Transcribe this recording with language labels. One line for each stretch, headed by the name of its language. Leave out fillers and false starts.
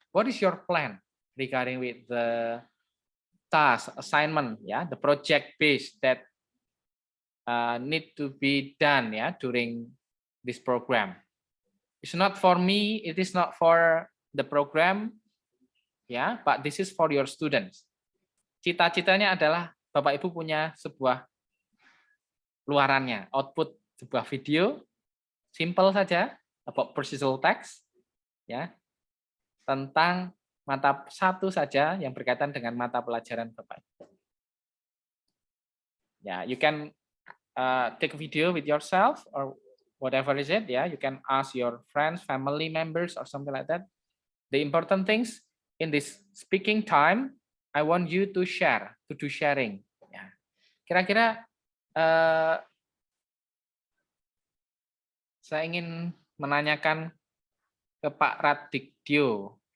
English: What is your plan regarding with the task assignment? Yeah, the project base that need to be done, yeah, during this program. It's not for me, it is not for the program, ya, but this is for your students.
Indonesian: Cita-citanya adalah Bapak Ibu punya sebuah luarannya, output sebuah video, simple saja,
English: about procedural text,
Indonesian: ya, tentang mata satu saja yang berkaitan dengan mata pelajaran Bapak Ibu.
English: Ya, you can take a video with yourself or whatever is it, yeah, you can ask your friends, family members, or something like that. The important things in this speaking time, I want you to share, to do sharing.
Indonesian: Ya. Kira-kira saya ingin menanyakan ke Pak Radityo.